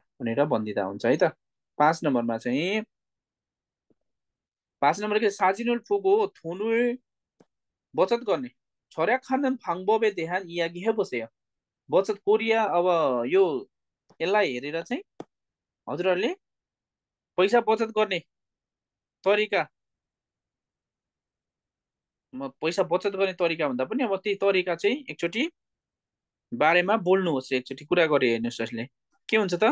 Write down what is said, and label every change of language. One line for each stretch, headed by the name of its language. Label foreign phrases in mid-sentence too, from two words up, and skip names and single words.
Nepali: भनेर भन्दिँदा हुन्छ है त 5 नम्बरमा चाहिँ 5 नम्बर
Korean: 사진을 보고 돈을
Nepali: बचत गर्ने
Korean: 절약하는 방법에 대한 이야기 해보세요.
Nepali: बचत कोरिया अब यो यसलाई हेरेर चाहिँ हजुरहरूले पैसा बचत गर्ने तरिका पैसा बचत गर्ने तरिका भन्दा पनि अब त्यही तरिका चाहिँ एकचोटि बारेमा बोल्नुहोस्, एकचोटि कुरा गरे हेर्नुहोस् यसले के हुन्छ त।